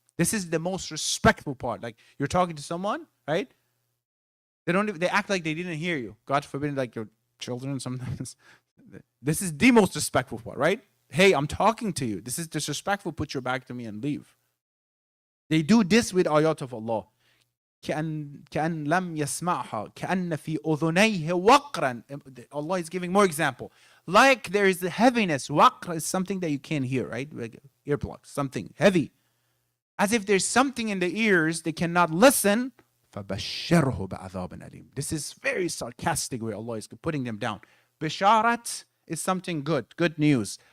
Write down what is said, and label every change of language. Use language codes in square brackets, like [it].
[en] This is the most respectful part. Like you're talking to someone, right? They act like they didn't hear you. God forbid, like your children sometimes. This is the most respectful part, right? Hey, I'm talking to you. This is disrespectful. Put your back to me and leave. They do this with ayat of Allah. [ar] كأن لم يسمعها كأن في أذنيه وقرا. [en] Allah is giving more example. Like there is a heaviness. Waqr is something that you can't hear, right? Like earplugs, something heavy. As if there's something in the ears they cannot listen. [ar] فَبَشِّرْهُ بِعَذَابٍ أَلِيمٍ. [en] This is very sarcastic way Allah is putting them down. Bisharat is something good, good news.